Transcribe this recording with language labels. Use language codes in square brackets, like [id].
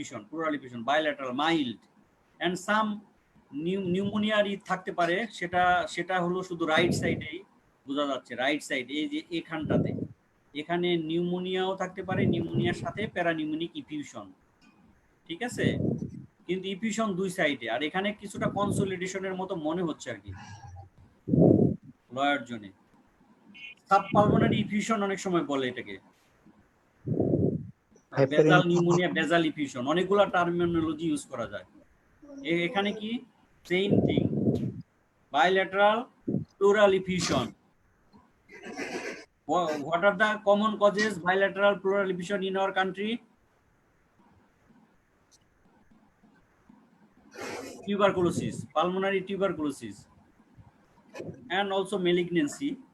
[en] pleural effusion bilateral mild and some pneumonia [bn] থাকতে পারে। সেটা হলো শুধু রাইট সাইডেই বোঝা যাচ্ছে, রাইট সাইড এই যে এখানটাতে, এখানে নিউমোনিয়াও থাকতে পারে, নিউমোনিয়ার সাথে প্যারানিউমোনিক ইফিউশন। ঠিক আছে, কিন্তু ইফিউশন দুই সাইডে। আর এখানে কিছুটা কনসোলিডেশনের মতো মনে হচ্ছে আর কি লয়ার জোনে। সাবপালমোনারি ইফিউশন অনেক সময় বলে এটাকে, বেজাল নিউমোনিয়া, বেজাল ইফিউশন, অনেকগুলা টার্মিনোলজি ইউজ করা যায়। এখানে কি [en] Same thing, bilateral pleural effusion. What are the common causes bilateral pleural effusion in our country? Tuberculosis, pulmonary tuberculosis, and also malignancy.